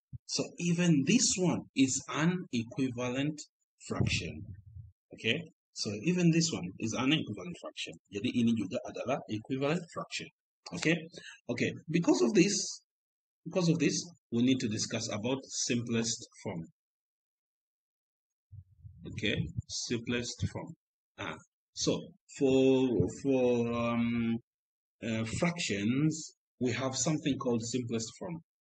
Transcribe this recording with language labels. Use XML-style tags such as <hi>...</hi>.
<en>So even this one is an equivalent fraction. Okay, so even this one is an equivalent fraction.</en> <id>Jadi ini juga adalah equivalent fraction.</id> <en>Okay, because of this, we need to discuss about simplest form. Okay, simplest form. So for fractions, we have something called simplest form.</en>